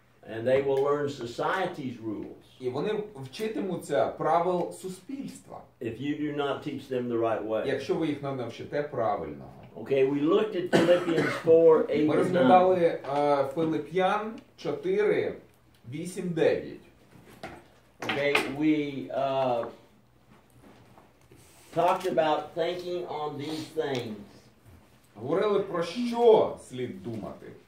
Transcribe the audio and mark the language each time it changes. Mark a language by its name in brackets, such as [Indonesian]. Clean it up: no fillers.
[English] And they will learn society's rules. [Ukrainian] І вони вчитимуться правил суспільства. [English] If you do not teach them the right way. [Ukrainian] Якщо ви їх не навчите правильно. [English] Okay, we looked at Philippians 4:8 [Ukrainian] Ми [English] and 9. [Ukrainian] розглядали Филип'ян 4, 8, 9. [English] Okay, we talked about thinking on these things. [Ukrainian] Говорили про що слід думати.